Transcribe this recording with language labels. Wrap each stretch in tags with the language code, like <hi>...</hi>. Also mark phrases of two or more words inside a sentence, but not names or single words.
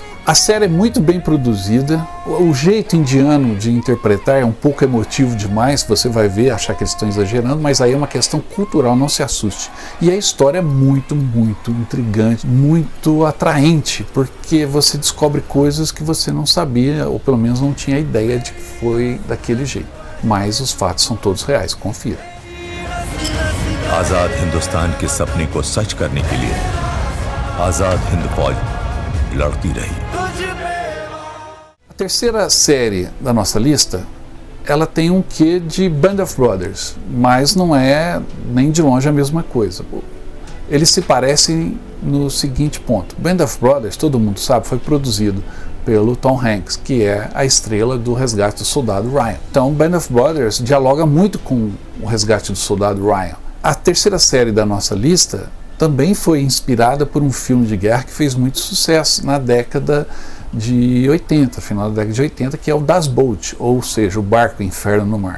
<pt>A série é muito bem produzida, o jeito indiano de interpretar é um pouco emotivo demais, você vai ver, achar que eles estão exagerando, mas aí é uma questão cultural, não se assuste. E a história é muito, muito intrigante, muito atraente, porque você descobre coisas que você não sabia, ou pelo menos não tinha ideia de que foi daquele jeito. Mas os fatos são todos reais, confira.</pt> <hi>आजाद हिंदुस्तान के सपने को सच करने के लिए आजाद हिंद फौज लड़ती रही.</hi> <pt>A terceira série da nossa lista, ela tem um quê de Band of Brothers, mas não é nem de longe a mesma coisa. Eles se parecem no seguinte ponto. Band of Brothers, todo mundo sabe, foi produzido pelo Tom Hanks, que é a estrela do Resgate do Soldado Ryan. Então, Band of Brothers dialoga muito com o Resgate do Soldado Ryan. A terceira série da nossa lista também foi inspirada por um filme de guerra que fez muito sucesso na década de 80, final da década de 80, que é o Das Boot, ou seja, o Barco Inferno no Mar.</pt>